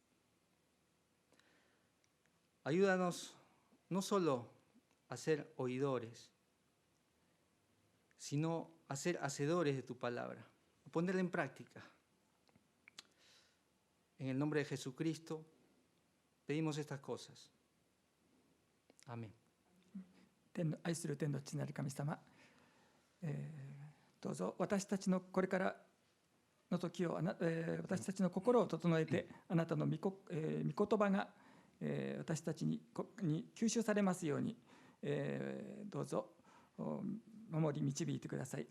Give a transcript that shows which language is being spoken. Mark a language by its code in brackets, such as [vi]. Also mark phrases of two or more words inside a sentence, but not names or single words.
[es] Ayúdanos no solo a ser oidores, sino a ser hacedores de tu palabra, a ponerla en práctica. En el nombre de Jesucristo pedimos estas cosas. Amén. [ja] 愛する天の父なる神様、どうぞ私たちのこれからの時を、私たちの心を整えて、あなたの御言葉が、私たちに吸収されますように、どうぞ守り導いてください。